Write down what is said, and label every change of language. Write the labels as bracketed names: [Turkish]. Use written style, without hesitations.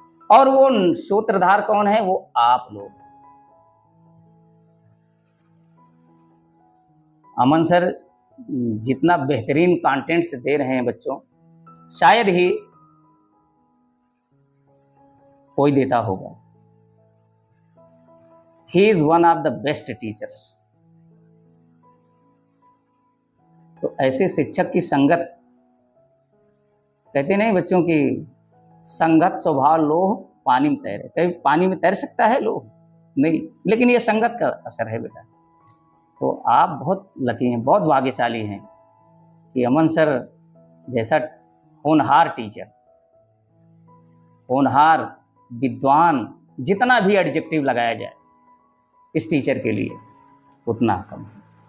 [Hindi] और वो सूत्रधार कौन है? वो आप लोग। अमन सर जितना बेहतरीन कंटेंट्स दे रहे हैं बच्चों, शायद ही कोई देता होगा। [English] He is one of the best teachers। [Hindi] तो ऐसे शिक्षक की संगत, कहते नहीं बच्चों की संगत स्वभाव लोह पानी में तैरे। कभी पानी में तैर सकता है लोह? नहीं, लेकिन ये संगत का असर है बेटा। तो आप बहुत लकी हैं, बहुत भाग्यशाली हैं कि अमन सर जैसा होनहार टीचर, होनहार, विद्वान, जितना भी एडजेक्टिव लगाया जाए इस टीचर के लिए उतना कम है।